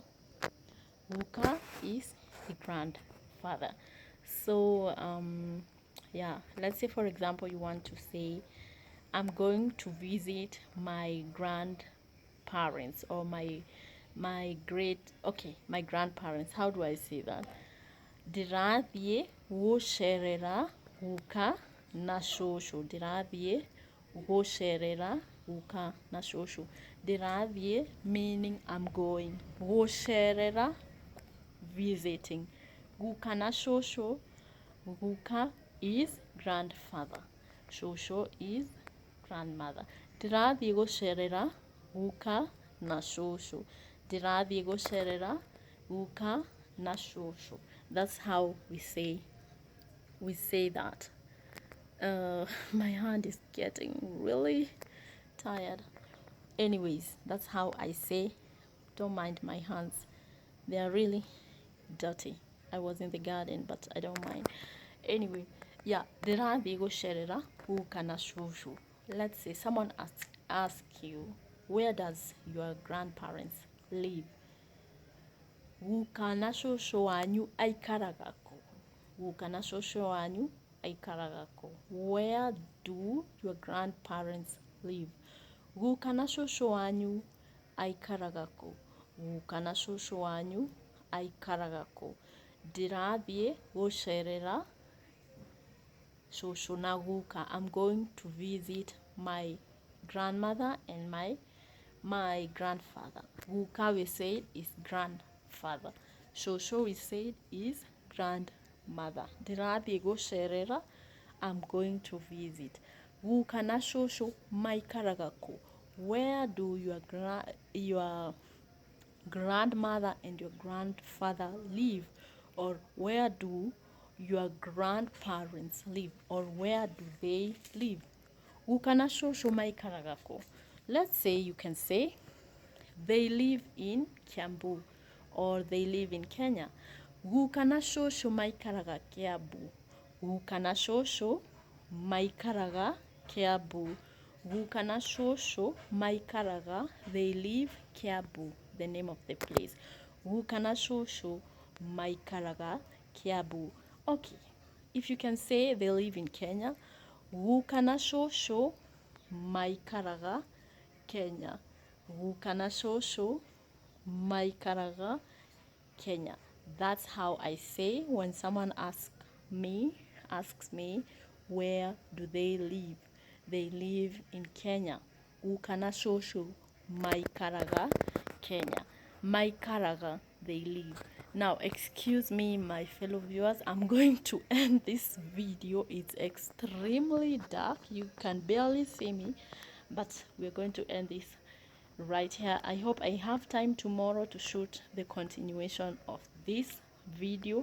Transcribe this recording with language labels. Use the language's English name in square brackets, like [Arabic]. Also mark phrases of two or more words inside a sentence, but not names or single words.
[English] Guka is the grandfather. So yeah, let's say for example you want to say I'm going to visit my grandparents, or my great, okay, my grandparents. How do I say that? [Kikuyu] Ndĩrathiĩ gũcerera guka na shosho. Ndĩrathiĩ gũcerera guka na shosho. [English] Ndĩrathiĩ meaning I'm going. Gũcerera, visiting. [Kikuyu] Guka na shosho. [English] Guka is grandfather. Shosho is grandmother. [Kikuyu] Ndĩrathiĩ gũcerera guka na shosho. Ndĩrathiĩ gũcerera guka na shosho. [English] That's how we say that. My hand is getting really tired. Anyways, that's how I say. Don't mind my hands, they are really dirty. I was in the garden, but I don't mind. Anyway, yeah, [Kikuyu] ndĩrathiĩ gũcerera guka na shosho. [English] Let's say someone ask you, where does your grandparents live? [Kikuyu] Guka na shosho wanyu aikaraga kũ? Guka na shosho wanyu aikaraga kũ? [English] Where do your grandparents live? [Kikuyu] Guka na shosho wanyu aikaraga kũ? Guka na shosho wanyu aikaraga kũ? Ndĩrathiĩ gũcerera shosho na guka. [English] I'm going to visit my grandmother and my grandfather. Guka we said is grandfather. Shosho we said is grandmother. [Kikuyu] Ndĩrathiĩ gũcerera, [English] I'm going to visit. [Kikuyu] Guka na shosho maikaraga kũ? [English] Where do your grandmother and your grandfather live? Or where do your grandparents live? Or where do they live? [Kikuyu] Guka na shosho maikaraga kũ? [English] Let's say you can say they live in Kiambu, or they live in Kenya. [Kikuyu] Guka na shosho maikaraga Kiambu. Guka na shosho maikaraga Kiambu. Guka na shosho maikaraga, [English] they live Kiambu, the name of the place. [Kikuyu] Guka na shosho maikaraga Kiambu. [English] Okay, if you can say they live in Kenya, [Kikuyu] guka na shosho maikaraga Kenya. Guka na shosho maikaraga Kenya. [English] That's how I say when someone asks me, where do they live? They live in Kenya. [Kikuyu] Gukana shoshu maikaraga Kenya. Maikaraga, [English] they live. Now, excuse me, my fellow viewers, I'm going to end this video. It's extremely dark. You can barely see me, but we're going to end this right here. I hope I have time tomorrow to shoot the continuation of this video.